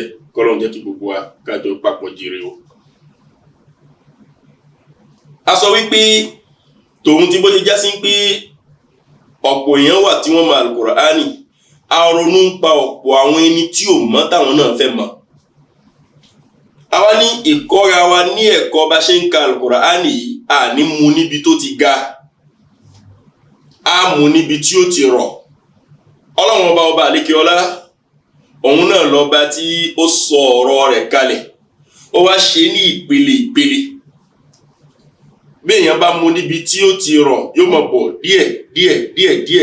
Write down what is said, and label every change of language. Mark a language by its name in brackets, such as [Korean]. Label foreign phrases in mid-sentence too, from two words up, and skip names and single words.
[Yoruba] Kọ́lọ́run jẹ́ kí gbogbo wa kájọ papọ̀ jèrè o. A sọ wípé tòun tí bó ṣe já sí pé ọ̀pọ̀ èèyàn wà tí wọ́n mọ al-Qur'ani, a ronú ń pa ọ̀pọ̀ àwọn ẹni tí ò mọ̀ táwọn náà fẹ́ mọ̀. Àwa ní ìkọ́ra wa ní ẹ̀kọ́ bá ṣe ń ka al-Qur'ani yìí, a ní mú níbi tó ti ga, a mú níbi tí ó ti rọ̀. Ọlọ́run ọba àlékè ọlá, òun náà lọ́ba tí ó sọ ọ̀rọ̀ rẹ̀ kalẹ̀, ó wá ṣe ní ìpele ìpele. Bí èèyàn bá mú níbi tí ó ti rọ̀, yóò máa bọ̀ díẹ̀.